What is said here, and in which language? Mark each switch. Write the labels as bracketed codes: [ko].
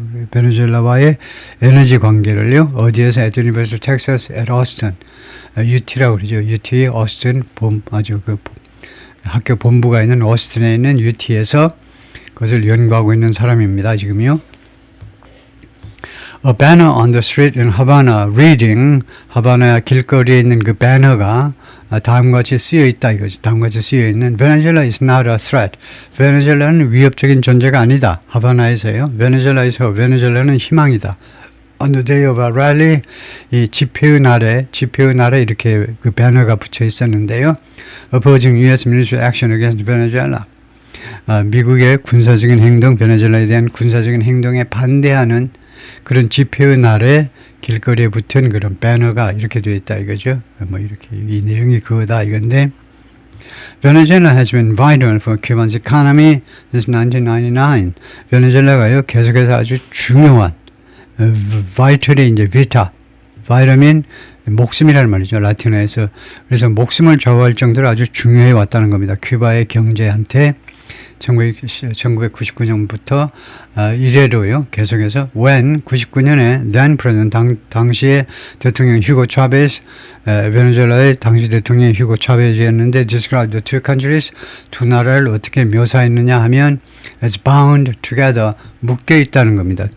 [ko] 베네수엘라와의 에너지 관계를요. 어디에서? [en] at University of Texas at Austin. [ko] UT라고 그러죠. UT 오스틴 아주 그 학교 본부가 있는 오스틴에 있는 UT에서 그것을 연구하고 있는 사람입니다. 지금요. [en] A banner on the street in Havana reading, [ko] 하바나 길거리에 있는 그 배너가 다음과 같이 쓰여 있다 이거죠. 다음과 같이 쓰여 있는 [en] Venezuela is not a threat. [ko] 베네수엘라는 위협적인 존재가 아니다. 하바나에서요. 베네수엘라는 희망이다. [en] On the day of a rally, [ko] 이 집회의 날에 이렇게 그 배너가 붙여 있었는데요. [en] Opposing U.S. military action against Venezuela. [ko] 미국의 군사적인 행동, 베네수엘라에 대한 군사적인 행동에 반대하는 그런 집회의 날에 길거리에 붙은 그런 배너가 이렇게 되어 있다 이거죠. 뭐 이렇게 이 내용이 그거다 이건데 [en] Venezuela has been vital for Cuba's economy since 1999. [ko] 베네수엘라가요 계속해서 아주 중요한 vital이 이제 vita, vitamin 목숨이라는 말이죠 라틴어에서. 그래서 목숨을 좌우할 정도로 아주 중요해 왔다는 겁니다. 큐바의 경제한테 1999년부터 이래로요 계속해서 when 99년에 [en] then president [ko] 당시의 대통령 휴고 차베스 베네수엘라의 당시 대통령 휴고 차베스였는데 [en] described the two countries [ko] 두 나라를 어떻게 묘사했느냐 하면 [en] as bound together [ko] 묶여 있다는 겁니다.